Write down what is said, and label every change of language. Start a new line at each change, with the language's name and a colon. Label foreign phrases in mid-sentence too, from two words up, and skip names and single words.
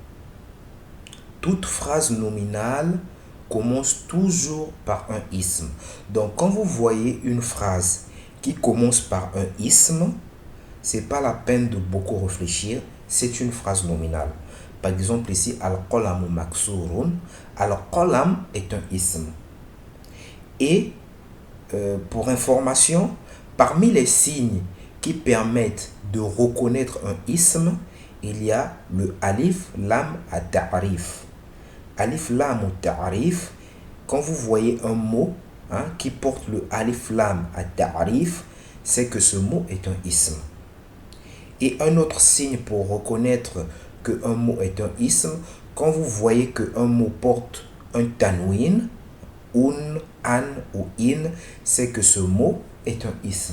French: Toute phrase nominale commence toujours par un ism. Donc, quand vous voyez une phrase qui commence par un ism, c'est pas la peine de beaucoup réfléchir, c'est une phrase nominale. Par exemple ici,
Arabic: القلم مكسور,
French: al-qalam est un ism. Et pour information, parmi les signes qui permettent de reconnaître un ism, il y a le
Arabic: ألف لام التعريف. ألف لام التعريف,
French: quand vous voyez un mot qui porte le
Arabic: ألف لام التعريف,
French: c'est que ce mot est un ism. Et un autre signe pour reconnaître qu'un mot est un ism, quand vous voyez qu'un mot porte un tanwin, un, an ou in, c'est que ce mot est un ism.